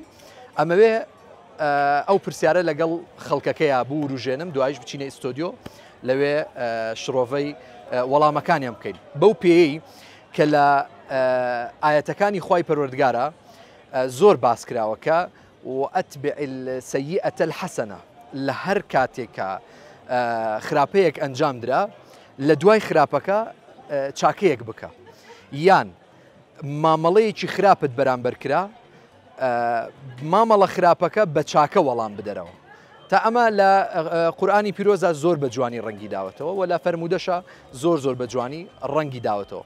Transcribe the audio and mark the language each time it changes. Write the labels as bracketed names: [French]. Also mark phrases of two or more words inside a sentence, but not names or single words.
[Central Kurdish] ئەمەوێ ئەو پرسیارە لەگەڵ خەڵکەکەیە بوو وروژێنم دوایش بچینە ئیستۆدیۆ لەوێ شڕۆڤەی وەڵامەکانیان بکەین بەو پێی کە لە ئاەتەکانی خوای پەروەردگارە زۆر باسکراوەکە [Arabic] وأتبع السيئة الحسنة [Central Kurdish] لە هەر کاتێکە خراپەیەک ئەنجام درا لە دوای خراپەکە چاکەیەک بکە یان مامەڵەیەکی خراپت بەرامبەر کرا مامەڵە خراپەکە بە چاکە وەڵام بدەرەوە. تا ئەمە لە قورئانی پیرۆزە زۆر بە جوانی ڕەنگی داوەتەوە و لە فەرمودەشە زۆر بە جوانی ڕەنگی داوەتەوە.